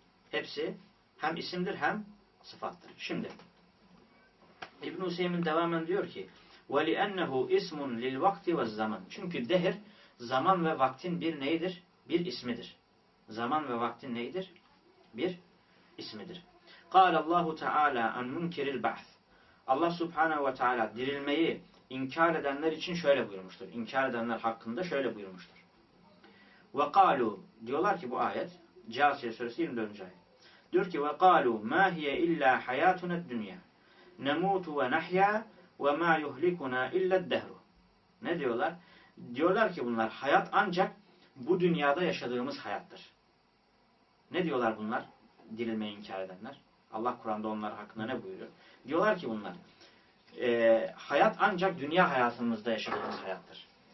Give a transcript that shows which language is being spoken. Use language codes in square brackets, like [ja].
[tr] Hepsi hem isimdir hem sıfattır. Şimdi İbn-i Hüseyin devamen diyor ki [ar] وَلِأَنَّهُ اِسْمٌ لِلْوَقْتِ وَالزَّمَنِ. [tr] Çünkü dehir zaman ve vaktin bir neyidir? Bir ismidir. Zaman ve vaktin neyidir? Bir ismidir. [ar] قال الله تعالى عن منكر البعث. [tr] Allah Subhanahu ve Teala dirilmeyi inkar edenler için şöyle buyurmuştur. İnkar edenler hakkında şöyle buyurmuştur. وقالوا diyorlar ki bu ayet Câsiye suresi 24. ayet. Diyor ki [ar] وقالوا ما هي إلا حياتنا الدنيا نموت ونحيا وما يهلكنا إلا الدهر. [tr] Ne diyorlar? Diyorlar ki bunlar hayat ancak bu dünyada yaşadığımız hayattır. Ne diyorlar bunlar? Dirilmeyi inkar edenler. Allah Kur'an'da onlar hakkında ne buyuruyor? Diyorlar ki bunlar, hayat ancak dünya hayatımızda yaşadığımız hayattır.